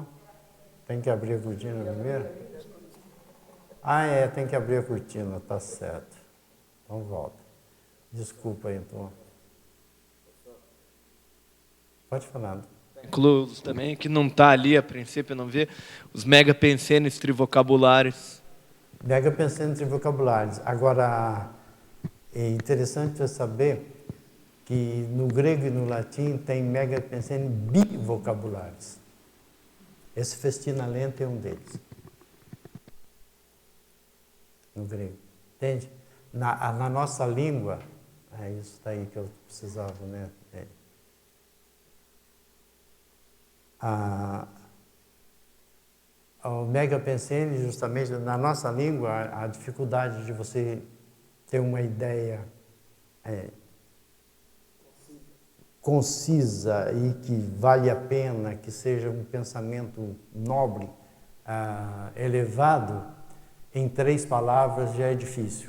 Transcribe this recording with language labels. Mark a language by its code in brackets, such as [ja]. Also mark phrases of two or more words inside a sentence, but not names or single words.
[pt] Tem que abrir a cortina primeiro? Tem que abrir a cortina, tá certo. Então volta. Desculpa aí, então. Pode falar. Incluso também, que não está ali a princípio, não vê, os megapensênios trivocabulários. Megapensênios trivocabulários. Agora, é interessante você saber que no grego e no latim tem megapensênios bivocabulares. Esse [la] festina lenta [pt] é um deles. No grego. Entende? Na nossa língua, é isso daí que eu precisava, né? O megapensene, justamente, na nossa língua, a dificuldade de você ter uma ideia concisa e que vale a pena, que seja um pensamento nobre, elevado, em 3 palavras já é difícil.